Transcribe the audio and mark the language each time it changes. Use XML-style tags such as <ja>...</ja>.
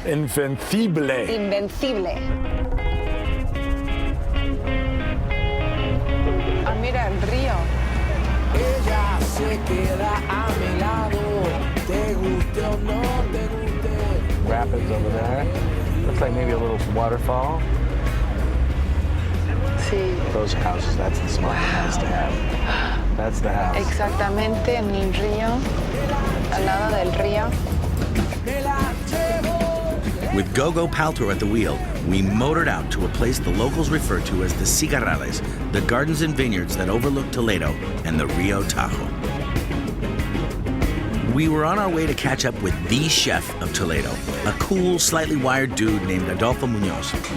<es>Invencible. Invencible. Ah, mira el río. Ella se queda a mi lado, te guste o no te guste.</es> <en>Rapids over there. Looks like maybe a little waterfall.</en> <es>Sí.</es> <en>Those houses, that's the smart house to have. That's the house.</en> <es>Exactamente en el río, al lado del río.</es> <en>With Gogo Paltrow at the wheel, we motored out to a place the locals refer to as the Cigarrales, the gardens and vineyards that overlook Toledo and the Rio Tajo. We were on our way to catch up with the chef of Toledo, a cool, slightly wired dude named Adolfo Munoz.</en>